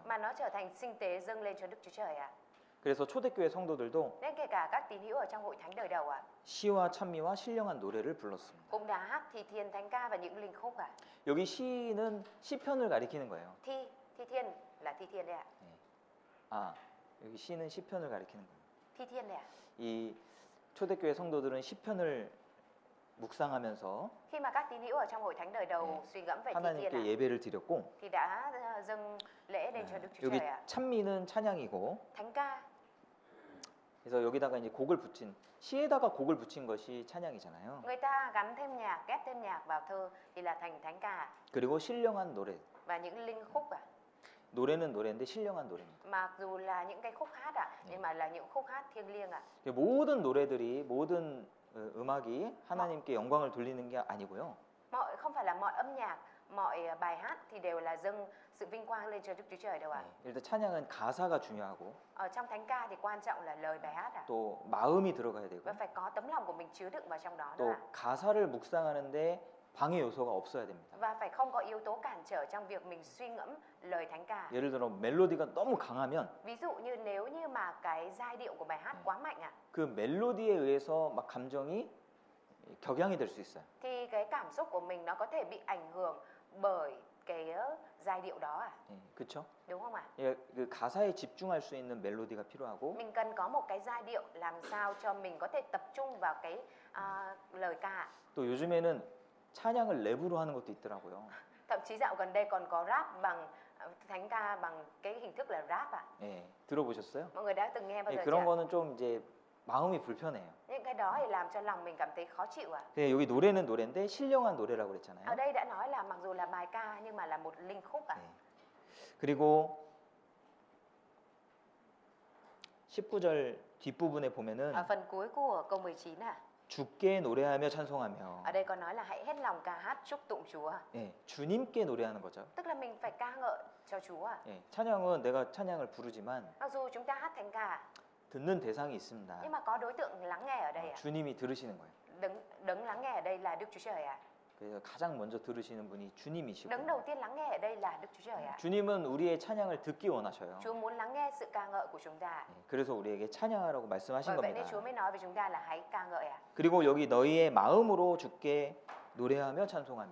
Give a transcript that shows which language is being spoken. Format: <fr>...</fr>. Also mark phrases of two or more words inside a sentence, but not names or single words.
<vi>mà nó trở thành sinh tế dâng lên cho Đức Chúa Trời ạ.</vi> <ko>그래서 초대교회 성도들도</ko> <vi>Nên kể cả các tín hữu ở trong hội thánh đời đầu</vi> <ko>시와 찬미와 신령한 노래를 불렀습니다.</ko> <vi>cũng đã hát thì thiên thánh ca và những linh khúc</vi> <ko>여기 시는 시편을 가리키는 거예요.</ko> <vi>Thi thiên là thi thiên đấy ạ.</vi> <ko>아, 여기 시는 시편을 가리키는 거예요.</ko> <vi>Thi thiên đấy ạ.</vi> <ko>이 초대교회 성도들은 시편을 묵상하면서</ko> <vi>Khi mà các tín hữu ở trong hội thánh đời đầu suy ngẫm về thi thiên</vi> <ko>하나님께 예배를 드렸고,</ko> <vi>thì đã dâng lễ lên cho Đức Chúa</vi> <ko>여기</ko> <vi>Trời ạ.</vi> <ko>찬미는 찬양이고,</ko> <vi>Thánh ca</vi> <ko>그래서 여기다가 이제 곡을 붙인, 시에다가 곡을 붙인 것이 찬양이잖아요.</ko> <vi>người ta gắn thêm nhạc, ghép thêm nhạc vào thơ thì là thành thánh ca</vi> <ko>그리고 신령한 노래.</ko> <vi>và những linh khúc</vi> <ko>노래는 노래인데 신령한 노래입니다.</ko> <vi>mặc dù là những cái khúc hát nhưng mà là những khúc hát thiêng liêng</vi> <ko>모든 노래들이 모든 음악이 하나님께 영광을 돌리는 게 아니고요.</ko> <vi>không phải là mọi âm nhạc, mọi bài hát thì đều là dâng sự vinh quang lên cho Đức Chúa Trời đâu ạ.</vi> <ko>일단 찬양은 가사가 중요하고</ko> <vi>Ở trong thánh ca thì quan trọng là lời bài hát</vi> <ko>또 마음이 들어가야 되고</ko> <vi>và phải có tấm lòng của mình chứa đựng vào trong đó</vi> <ko>또</ko> <vi>nữa</vi> <ko>가사를 묵상하는데 방해 요소가 없어야 됩니다.</ko> <vi>và phải không có yếu tố cản trở trong việc mình suy ngẫm lời thánh ca.</vi> <ko>예를 들어 멜로디가 너무 강하면</ko> <vi>Ví dụ như nếu như mà cái giai điệu của bài hát quá mạnh</vi> <ko>그 멜로디에 의해서 막 감정이 격양이 될 수 있어요.</ko> <vi>thì cái cảm xúc của mình nó có thể bị ảnh hưởng bởi cái giai điệu đó</vi> <ko>그렇죠?</ko> <vi>đúng không ạ?</vi> <ko>그 가사에 집중할 수 있는 멜로디가 필요하고</ko> <vi>Mình cần có một cái giai điệu làm sao cho mình có thể tập trung vào cái lời ca.</vi> <ko>또 요즘에는 찬양을 랩으로 하는 것도 있더라고요.</ko> <vi>Thậm chí dạo gần đây còn có rap bằng thánh ca bằng cái hình thức là rap</vi> <ko>예, 들어보셨어요?</ko> <vi>Mọi người đã từng nghe bao giờ</vi> <ko>그런</ko> <vi>chưa?</vi> <ko>거는 좀 이제 마음이 불편해요.</ko> <vi>Những cái đó thì làm cho lòng mình cảm thấy khó chịu</vi> <ko>근데 여기 노래는 노래인데 신령한 노래라고</ko> <vi>Ở</vi> <ko>그랬잖아요.</ko> <vi>đây đã nói là mặc dù là bài ca nhưng mà là một linh khúc</vi> <ko>그리고 19절 뒷부분에 보면은</ko> <vi>Ở phần cuối của câu 19</vi> <ko>주께 노래하며 찬송하며</ko> <vi>ở đây có nói là hãy hết lòng ca hát chúc tụng Chúa.</vi> <ko>예, 주님께 노래하는 거죠.</ko> <vi>Tức là mình phải ca ngợi cho Chúa.</vi> <ko>예, 찬양은 내가 찬양을 부르지만</ko> <vi>Mặc dù chúng ta hát thánh ca</vi> <ko>듣는 대상이 있습니다.</ko> <vi>nhưng mà có đối tượng lắng nghe ở đây</vi> <ko>주님이 들으시는 거예요.</ko> <vi>Đấng lắng nghe ở đây là Đức Chúa Trời</vi> <ko>그래서 가장 먼저 들으시는 분이 주님이시고</ko> <vi>Đấng đầu tiên lắng nghe ở đây là Đức Chúa Trời</vi> <ko>주님은 우리의 찬양을 듣기 원하셔요.</ko> <vi>Chúa muốn lắng nghe sự ca ngợi của chúng ta.</vi> <ko>그래서 우리에게 찬양하라고 말씀하신</ko> <vi>Bởi vậy nên</vi> <ko>겁니다.</ko> <vi>Chúa mới nói với chúng ta là hãy ca ngợi</vi> <ko>그리고 여기 너희의 마음으로 주께 노래하며 찬송하며</ko>